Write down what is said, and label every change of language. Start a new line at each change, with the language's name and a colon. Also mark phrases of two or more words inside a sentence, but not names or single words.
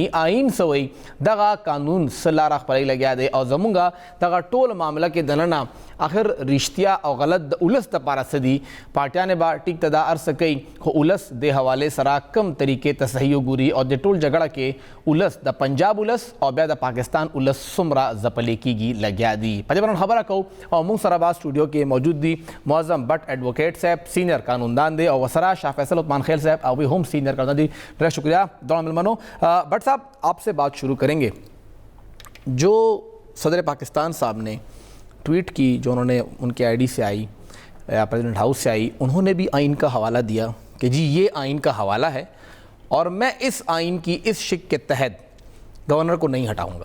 Pashto: آئین څه وایي دغه قانون څه لاره خپلوي لګیا دی او زمونږ دغه ټول معامله کې دننه آخر رښتیا او غلط د اولس دپاره څه دي. پارټیانې به ټیک ته دا هر څه کوي خو اولس د حوالې سره کم طریقې ته صحیح وګوري او د ټول جګړه کې اولس د پنجاب اولس او بیا د پاکستان اولس څومره ځپلې کېږي لګیا دي. په دې باندې خبره کوو او موږ سره به سټوډیو کې موجود دي معظم بٹ ایڈوکیٹ صاحب سینئر قانوندان دی او ورسره شاہ فیصل عثمان خیل صاحب هغوی هم سینئر قانوندان دي. ډېر شکریہ
Urdu: دونوں ملمنوں. بٹ صاحب آپ سے بات شروع کریں گے. جو صدر پاکستان صاحب نے ٹویٹ کی جو انہوں نے ان کے آئی ڈی سے آئی یا پریزیڈنٹ ہاؤس سے آئی انہوں نے بھی آئین کا حوالہ دیا کہ جی یہ آئین کا حوالہ ہے اور میں اس آئین کی اس شق کے تحت گورنر کو نہیں ہٹاؤں گا.